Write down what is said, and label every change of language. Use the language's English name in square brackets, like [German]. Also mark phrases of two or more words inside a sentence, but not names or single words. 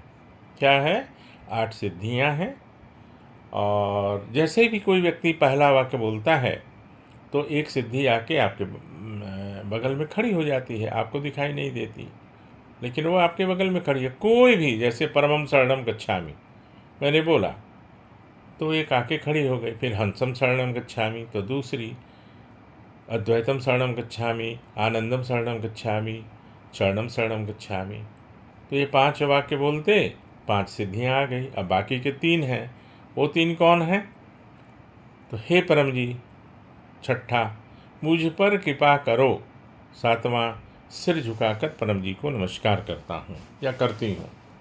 [Hindi] क्या है? 8 सिद्धियाँ हैं। और जैसे भी कोई व्यक्ति पहला वाक्य बोलता है तो एक सिद्धि आके आपके बगल में खड़ी हो जाती है, आपको दिखाई नहीं देती, लेकिन वो आपके बगल में खड़ी है। कोई भी, जैसे [Sanskrit] परमम शरणम गच्छामि [Hindi] मैंने बोला तो एक आके खड़ी हो गई, फिर [Sanskrit] हंसम शरणम गच्छामि [Hindi] तो दूसरी, [Sanskrit] अद्वैतम शरणम गच्छामि, आनंदम शरणम गच्छामि, शरणम शरणम गच्छामि। [Hindi] तो ये 5 वाक्य बोलते 5 सिद्धियाँ आ गई। अब बाकी के 3 हैं, वो 3 कौन हैं? तो हे परम जी, छठा, मुझ पर कृपा करो। 7वां, सिर झुकाकर परम जी को नमस्कार करता हूँ या करती हूँ।